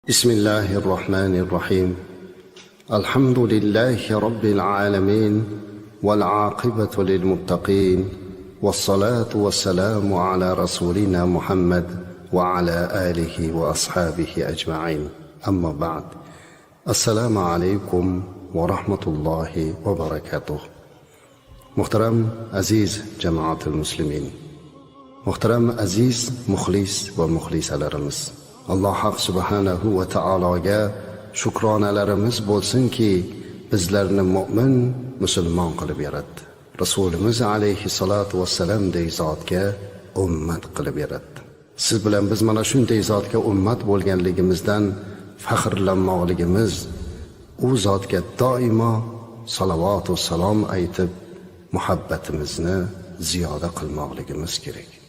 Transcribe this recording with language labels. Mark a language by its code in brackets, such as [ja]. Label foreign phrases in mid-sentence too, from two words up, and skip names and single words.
[ar] بسم الله الرحمن الرحيم الحمد لله رب العالمين والعاقبة للمتقين والصلاة والسلام على رسولنا محمد وعلى آله وأصحابه أجمعين أما بعد السلام عليكم ورحمة الله وبركاته. [uz] Muhtaram aziz jamoatul muslimin, muhtaram aziz muxlis va muxlisalarimiz, Alloh haq subhanahu va taologa shukronalarimiz bo'lsinki, bizlarni mu'min, musulmon qilib yaratdi. Rasulimiz alayhissalatu vassalamdek zotga ummat qilib yaratdi. Siz bilan biz mana shunday zotga ummat bo'lganligimizdan faxrlanmoqligimiz, u zotga doimo salovat va salom aytib, muhabbatimizni ziyoda qilmoqligimiz kerak.